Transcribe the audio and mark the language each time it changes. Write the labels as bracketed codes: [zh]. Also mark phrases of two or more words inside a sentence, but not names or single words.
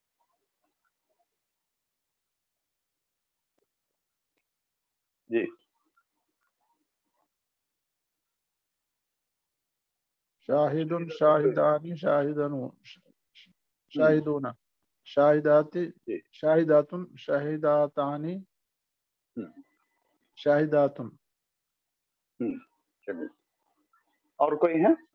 [ur] जी [ar] شاہدن شاہدانی شاہدون شاہداتی [ur] جی [ar] شاہداتن شاہداتانی شاہداتن. [ur] چلیے اور کوئی ہے؟